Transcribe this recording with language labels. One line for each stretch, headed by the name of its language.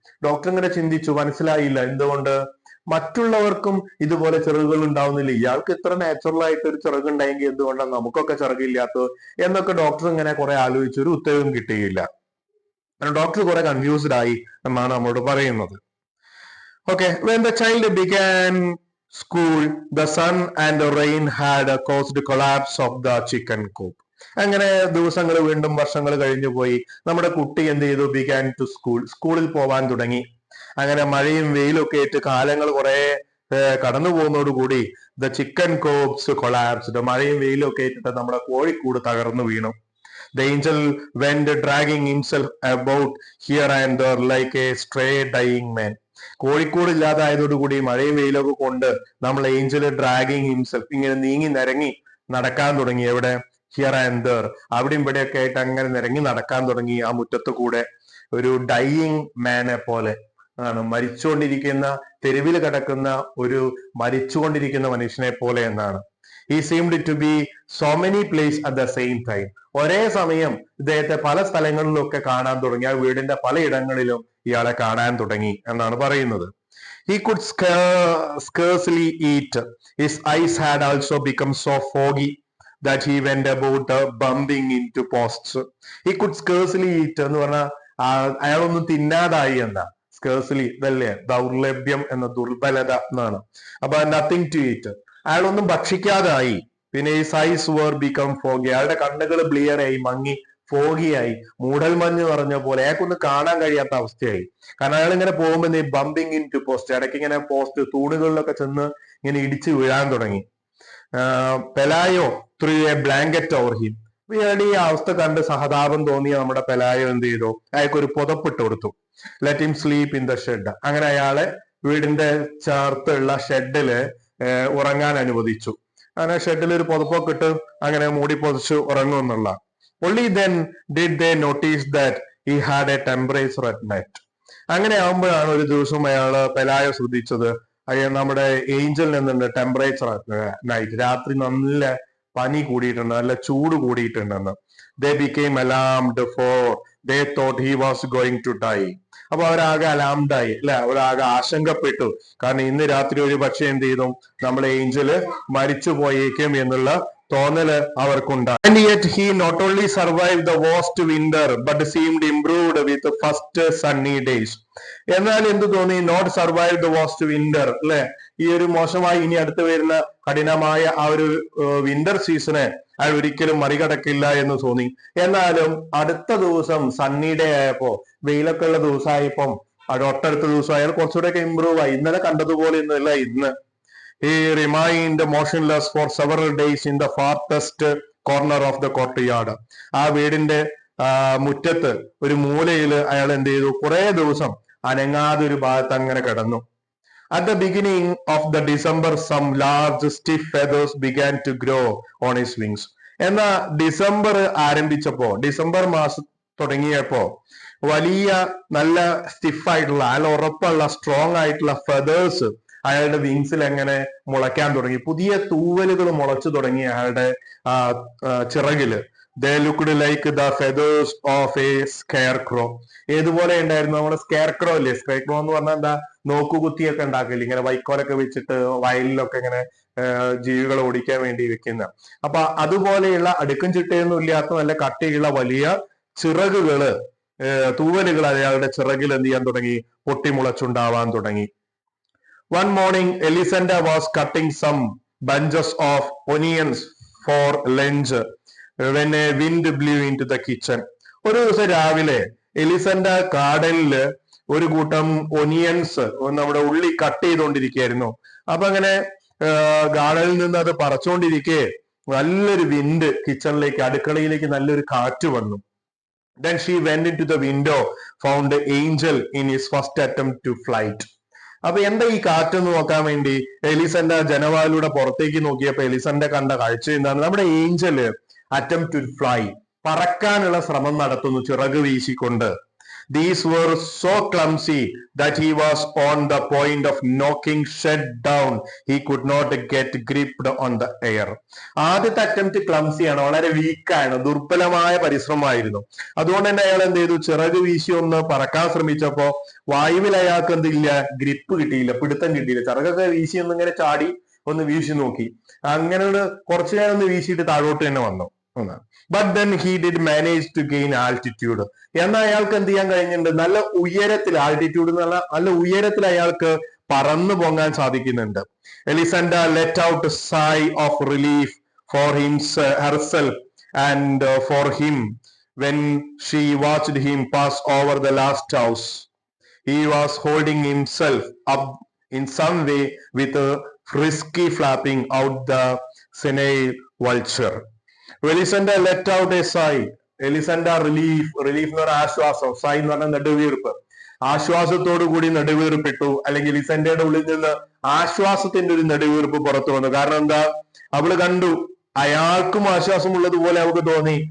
Malayalam: Doctor ഇങ്ങനെ ചിന്തിച്ചു, മനസ്സിലായില്ല എന്തുകൊണ്ട് മറ്റുള്ളവർക്കും ഇതുപോലെ ചിറകുകൾ ഉണ്ടാവുന്നില്ല. ഇയാൾക്ക് ഇത്ര നാച്ചുറൽ ആയിട്ട് ഒരു ചിറക് ഉണ്ടായെങ്കിൽ എന്തുകൊണ്ടാണ് നമുക്കൊക്കെ ചിറകില്ലാത്തത് എന്നൊക്കെ ഡോക്ടർ ഇങ്ങനെ കുറെ ആലോചിച്ചു. ഒരു ഉത്തരവും കിട്ടിയില്ല. ഡോക്ടർ കുറെ കൺഫ്യൂസ്ഡ് ആയി എന്നാണ് നമ്മോട് പറയുന്നത്.
English: Okay, when the child began school, the sun and the rain had caused the collapse of the chicken coop.
Malayalam: അങ്ങനെ ദിവസങ്ങൾ വീണ്ടും വർഷങ്ങൾ കഴിഞ്ഞു പോയി. നമ്മുടെ കുട്ടി എന്ത് ചെയ്തു?
English: Began to school.
Malayalam: സ്കൂളിൽ പോവാൻ തുടങ്ങി. അങ്ങനെ മഴയും വെയിലും ഒക്കെ ആയിട്ട് കാലങ്ങൾ കുറെ കടന്നു പോകുന്നതോടുകൂടി
English: The chicken coops collapsed.
Malayalam: മഴയും വെയിലും ഒക്കെ ആയിട്ട് നമ്മുടെ കോഴിക്കൂട് തകർന്നു വീണു.
English: The angel went dragging himself about here and there like a stray dying man.
Malayalam: Kozhikode ഇല്ലാതായതോടുകൂടി മഴയും വെയിലൊക്കെ കൊണ്ട് നമ്മൾ ഏഞ്ചല്
English: dragging himself
Malayalam: ഇങ്ങനെ നീങ്ങി നിരങ്ങി നടക്കാൻ തുടങ്ങി. എവിടെ?
English: Here and there.
Malayalam: അവിടെയും ഇവിടെയൊക്കെ ആയിട്ട് അങ്ങനെ നിരങ്ങി നടക്കാൻ തുടങ്ങി. ആ മുറ്റത്ത് കൂടെ ഒരു ഡൈയിങ് മാനെ പോലെ ആണ്, മരിച്ചുകൊണ്ടിരിക്കുന്ന, തെരുവിൽ കിടക്കുന്ന ഒരു മരിച്ചുകൊണ്ടിരിക്കുന്ന മനുഷ്യനെ പോലെ എന്നാണ്.
English: He seemed to be so many places at the same time.
Malayalam: ഒരേ സമയം ഇദ്ദേഹത്തെ പല സ്ഥലങ്ങളിലൊക്കെ കാണാൻ തുടങ്ങി. ആ വീടിന്റെ പലയിടങ്ങളിലും ഇയാളെ കാണാൻ തുടങ്ങി എന്നാണ് പറയുന്നത്.
English: He could scarcely eat. His eyes had also become so foggy that he went about bumping into posts. He could scarcely eat
Malayalam: എന്ന് പറഞ്ഞാൽ അയാളൊന്നും തിന്നാതായി എന്ന സ്കേഴ്സ്ലി ഇതല്ലേ, ദൗർലഭ്യം എന്ന ദുർബലത എന്നാണ്. അപ്പൊ
English: nothing to eat,
Malayalam: അയാളൊന്നും ഭക്ഷിക്കാതായി. പിന്നെ ഈ
English: eyes were become foggy,
Malayalam: അയാളുടെ കണ്ണുകൾ ബ്ലിയർ ആയി, മങ്ങി, ഫോഗിയായി, മൂടൽമഞ്ഞ് പറഞ്ഞ പോലെ അയാൾക്കൊന്നും കാണാൻ കഴിയാത്ത അവസ്ഥയായി. കാരണം അയാൾ ഇങ്ങനെ പോകുമ്പോൾ ഈ
English: bumping into post,
Malayalam: ഇടയ്ക്ക് ഇങ്ങനെ പോസ്റ്റ് തൂണുകളിലൊക്കെ ചെന്ന് ഇങ്ങനെ ഇടിച്ച് വീഴാൻ തുടങ്ങി.
English: Pelayo threw a blanket over him.
Malayalam: ഇയാളുടെ ഈ അവസ്ഥ കണ്ട് സഹതാപം തോന്നിയ നമ്മുടെ പെലായോ എന്ത് ചെയ്തു, അയാൾക്ക് ഒരു പുതപ്പിട്ട് കൊടുത്തു.
English: Let him sleep in the shed.
Malayalam: അങ്ങനെ അയാളെ വീടിന്റെ ചേർത്തുള്ള ഷെഡില് ഉറങ്ങാൻ അനുവദിച്ചു. അങ്ങനെ ഷെഡിൽ ഒരു പുതപ്പൊക്കെ ഇട്ട് അങ്ങനെ മൂടി പൊതിച്ച് ഉറങ്ങും എന്നുള്ള.
English: only then did they notice that he had a temperature at night.
Malayalam: അങ്ങനെ ആകുമ്പോഴാണ് ഒരു ദിവസം അയാള് പെലായോ ശ്രദ്ധിച്ചത്, നമ്മുടെ ഏഞ്ചലിൽ നിന്നുണ്ട്
English: temperature night,
Malayalam: രാത്രി നല്ല പനി കൂടിയിട്ടുണ്ട്, നല്ല ചൂട് കൂടിയിട്ടുണ്ടെന്ന്.
English: they became alarmed for they thought he was going to die.
Malayalam: അപ്പൊ അവരാകെ അലാംഡായി അല്ലെ, അവരാകെ ആശങ്കപ്പെട്ടു. കാരണം ഇന്ന് രാത്രി ഒരു പക്ഷെ എന്ത് ചെയ്തു, നമ്മുടെ ഏഞ്ചല് മരിച്ചു പോയേക്കും എന്നുള്ള തോന്നല് അവർക്കുണ്ടായി.
English: And yet he not only survived the worst winter but seemed improved with the first sunny days.
Malayalam: എന്നാൽ എന്ത് തോന്നി,
English: not survive the worst winter
Malayalam: അല്ലെ, ഈ ഒരു മോശമായി ഇനി അടുത്ത് വരുന്ന കഠിനമായ ആ ഒരു വിന്റർ സീസണെ അയാൾ ഒരിക്കലും മറികടക്കില്ല എന്ന് തോന്നി. എന്നാലും അടുത്ത ദിവസം സണ്ണി ഡേ ആയപ്പോ, വെയിലൊക്കെ ഉള്ള ദിവസമായപ്പം തൊട്ടടുത്ത ദിവസം അയാൾ കുറച്ചുകൂടെയൊക്കെ ഇമ്പ്രൂവ് ആയി. ഇന്നലെ കണ്ടതുപോലെ ഒന്നുമല്ല ഇന്ന്.
English: He remained motionless for several days in the farthest corner of the courtyard.
Malayalam: ആ വീടിന്റെ മുറ്റത്ത് ഒരു മൂലയില് അയാൾ എന്ത് ചെയ്തു, കുറെ ദിവസം അനങ്ങാതെ ഒരു ഭാഗത്ത് അങ്ങനെ കിടന്നു.
English: At the beginning of the December, some large stiff feathers began to grow on his wings.
Malayalam: എന്നാ ഡിസംബർ ആരംഭിച്ചപ്പോ, ഡിസംബർ മാസം തുടങ്ങിയപ്പോ വലിയ നല്ല സ്റ്റിഫായിട്ടുള്ള, നല്ല ഉറപ്പുള്ള, സ്ട്രോങ് ആയിട്ടുള്ള ഫെദേഴ്സ് അയാളുടെ വിങ്സിൽ എങ്ങനെ മുളയ്ക്കാൻ തുടങ്ങി. പുതിയ തൂവലുകൾ മുളച്ചു തുടങ്ങി അയാളുടെ ചിറകില്.
English: They looked like the feathers of a scarecrow.
Malayalam: ഏതുപോലെ ഉണ്ടായിരുന്നു, നമ്മുടെ സ്കെയർക്രോ അല്ലേ, സ്കെയർക്രോ എന്ന് പറഞ്ഞാൽ എന്താ, നോക്കുകുത്തിയൊക്കെ ഉണ്ടാക്കില്ല, ഇങ്ങനെ വൈക്കോലൊക്കെ വെച്ചിട്ട് വയലിലൊക്കെ ഇങ്ങനെ ജീവികളെ ഓടിക്കാൻ വേണ്ടി വെക്കുന്ന. അപ്പൊ അതുപോലെയുള്ള അടുക്കും ചിട്ടയൊന്നും ഇല്ലാത്ത നല്ല കട്ടിയുള്ള വലിയ ചിറകുകള്, തൂവലുകൾ അയാളുടെ ചിറകിൽ എന്ത് ചെയ്യാൻ തുടങ്ങി, പൊട്ടിമുളച്ചുണ്ടാവാൻ തുടങ്ങി.
English: One morning, Elisenda was cutting some bunches of onions for lunch when a wind blew into the kitchen.
Malayalam: ഒരു ദിവസം രാവിലെ എലിസണ്ട ഗാർഡനില് ഒരു കൂട്ടം ഒനിയൻസ്, നമ്മുടെ ഉള്ളി കട്ട് ചെയ്തുകൊണ്ടിരിക്കുകയായിരുന്നു. അപ്പൊ അങ്ങനെ ഗാർഡനിൽ നിന്ന് അത് പറിച്ചുകൊണ്ടിരിക്കെ നല്ലൊരു വിൻഡ് കിച്ചണിലേക്ക്, അടുക്കളയിലേക്ക് നല്ലൊരു കാറ്റ് വന്നു.
English: Then she went into the window, found the angel in his first attempt to flight.
Malayalam: അപ്പൊ എന്താ ഈ കാറ്റെന്ന് നോക്കാൻ വേണ്ടി എലിസണ്ട ജനവാലിലൂടെ പുറത്തേക്ക് നോക്കിയപ്പോ എലിസണ്ട കണ്ട കാഴ്ച എന്താണ്, നമ്മുടെ ഏഞ്ചല്
English: attempt to fly,
Malayalam: പറക്കാനുള്ള ശ്രമം നടത്തുന്നു ചിറക് വീശിക്കൊണ്ട്.
English: These were so clumsy that he was on the point of knocking shed down. He could not get gripped on the air.
Malayalam: ആദ്യത്തെ അറ്റംപ്റ്റ് ക്ലംസി ആണ്, വളരെ വീക്കാണ്, ദുർബലമായ പരിശ്രമമായിരുന്നു. അതുകൊണ്ട് തന്നെ അയാൾ എന്ത് ചെയ്തു, ചിറക് വീശി ഒന്ന് പറക്കാൻ ശ്രമിച്ചപ്പോ വായുവിൽ അയാൾക്ക് എന്തില്ല, ഗ്രിപ്പ് കിട്ടിയില്ല, പിടുത്തം കിട്ടിയില്ല. ചിറകൊക്കെ വീശി ഒന്ന് ഇങ്ങനെ ചാടി ഒന്ന് വീശി നോക്കി, അങ്ങനെ കുറച്ചു നേരം ഒന്ന് വീശിയിട്ട് താഴോട്ട് തന്നെ വന്നു.
English: But then he did manage to gain altitude.
Malayalam: എന്നാൽ അയാൾക്ക് എന്ത് ചെയ്യാൻ കഴിഞ്ഞിട്ടുണ്ട്, നല്ല ഉയരത്തിൽ, ആൾട്ടിറ്റ്യൂഡ് എന്ന് പറഞ്ഞാൽ നല്ല ഉയരത്തിൽ അയാൾക്ക് പറന്നു പൊങ്ങാൻ സാധിക്കുന്നുണ്ട്.
English: Elisenda let out sigh of relief for herself and for him when she watched him pass over the last house. He was holding himself up in some way with a frisky flapping out the senile vulture. Elisenda let out a sigh.
Malayalam: എലിസണ്ട relief എന്ന് പറഞ്ഞ ആശ്വാസം, സൈ എന്ന് പറഞ്ഞ നെടുവീർപ്പ്, ആശ്വാസത്തോടു കൂടി നെടുവീർപ്പിട്ടു. അല്ലെങ്കിൽ എലിസണ്ടയുടെ ഉള്ളിൽ നിന്ന് ആശ്വാസത്തിന്റെ ഒരു നെടുവീർപ്പ് പുറത്തു വന്നു. കാരണം എന്താ, അവള് കണ്ടു അയാൾക്കും ആശ്വാസമുള്ളതുപോലെ അവൾക്ക് തോന്നി.